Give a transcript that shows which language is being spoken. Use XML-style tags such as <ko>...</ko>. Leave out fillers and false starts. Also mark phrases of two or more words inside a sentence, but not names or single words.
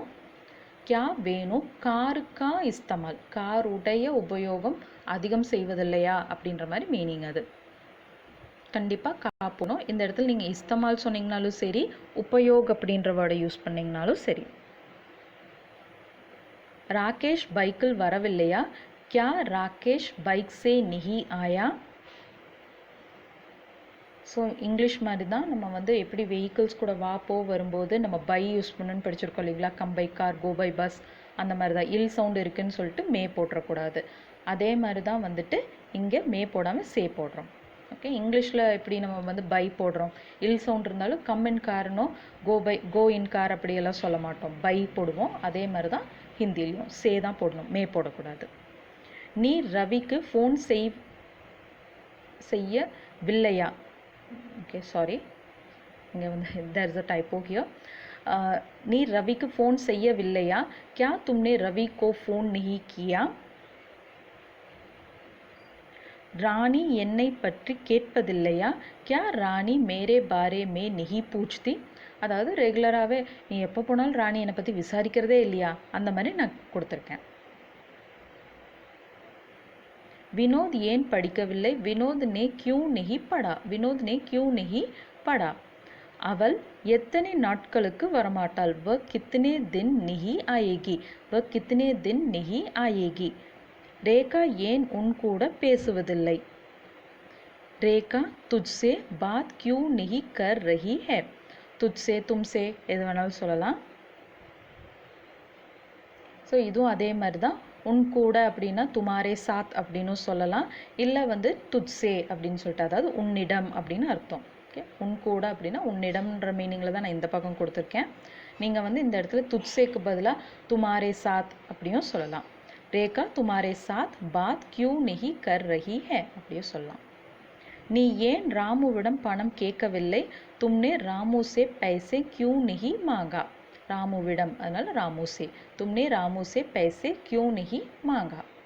<ta>கியா வேணும்</ta> <hi>कार का इस्तेमाल,</hi> <ta>காருடைய உபயோகம் அதிகம் செய்வதில்லையா அப்படின்ற மாதிரி மீனிங். அது கண்டிப்பாக கா போகணும். இந்த இடத்துல நீங்கள் இஸ்தமால் சொன்னீங்கனாலும் சரி, உபயோக் அப்படின்ற வேர்டை யூஸ் பண்ணிங்கனாலும் சரி. ராகேஷ் பைக்கில் வரவில்லையா?</ta> <hi>क्या राकेश बाइक से नहीं आया?</hi> <ta>ஸோ இங்கிலீஷ் மாதிரி தான் நம்ம வந்து எப்படி வெஹிக்கிள்ஸ் கூட வா போ வரும்போது நம்ம பை யூஸ் பண்ணணும்னு படிச்சிருக்கோம் இல்லைங்களா,</ta> <en>come by car, go by bus,</en> <ta>அந்த மாதிரி தான். இல் சவுண்டு இருக்குதுன்னு சொல்லிட்டு மே போட்டுறக்கூடாது. அதே மாதிரி தான் வந்துட்டு இங்கே மே போடாமல் சே போடுறோம். ஓகே, இங்கிலீஷில் எப்படி நம்ம வந்து பை போடுறோம், இல் சவுண்ட் இருந்தாலும்</ta> <en>come in car, go in car</en> <ta>அப்படியெல்லாம் சொல்ல மாட்டோம், பை போடுவோம். அதே மாதிரி தான் ஹிந்திலையும் சே தான் போடணும், மே போடக்கூடாது. நீ ரவிக்கு ஃபோன் செய்யவில்லையா? ஓகே, சாரி, இங்கே வந்து</ta> <en>there is a typo here.</en> <ta>நீ ரவிக்கு ஃபோன் செய்யவில்லையா?</ta> <hi>क्या तुमने रवि को फ़ोन नहीं किया?</hi> <ta>ராணி என்னை பற்றி கேட்பதில்லையா?</ta> <hi>क्या रानी मेरे बारे में नहीं पूछती?</hi> <ta>அதாவது ரெகுலராகவே நீ எப்போ போனாலும் ராணி என்னை பற்றி விசாரிக்கிறதே இல்லையா, அந்த மாதிரி நான் கொடுத்துருக்கேன். विनोद ஏன் படிக்கவில்லை?</ta> <hi>विनोद ने क्यों नहीं पढ़ा? विनोद ने क्यों नहीं पढ़ा?</hi> <ta>அவள் எத்தனை நாட்களுக்கு வரமாட்டாள்?</ta> <hi>वह कितने दिन नहीं आएगी? वह कितने दिन नहीं आएगी?</hi> <ta>ரேகா ஏன் உன் கூட பேசுவதில்லை?</ta> <hi>ரேகா तुझसे बात क्यों नहीं कर रही है? तुझसे तुमसे</hi> <ta>எது வேணாலும் சொல்லலாம். ஸோ இதுவும் அதே மாதிரி தான். உன் கூட அப்படின்னா</ta> <hi>तुम्हारे साथ</hi> <ta>அப்படின்னு சொல்லலாம். இல்லை வந்து துட்சே அப்படின்னு சொல்லிட்டு, அதாவது உன்னிடம் அப்படின்னு அர்த்தம். ஓகே, உன் கூட அப்படின்னா உன்னிடம்ன்ற மீனிங்கில் தான் நான் இந்த பக்கம் கொடுத்துருக்கேன். நீங்கள் வந்து இந்த இடத்துல துட்சேக்கு பதிலாக</ta> <hi>तुम्हारे साथ</hi> <ta>அப்படியும் சொல்லலாம்.</ta> <hi>रेखा तुम्हारे साथ बात क्यों नहीं कर रही है</hi> <ta>அப்படியும் சொல்லலாம். நீ ஏன் ராமுவிடம் பணம் கேட்கவில்லை?</ta> <hi>तुमने रामू से पैसे क्यों नहीं मांगा?</hi> <ta>ராமுவிடம், அதனால ராமு से.</ta> <hi>तुमने रामू से पैसे क्यों नहीं मांगा?</hi>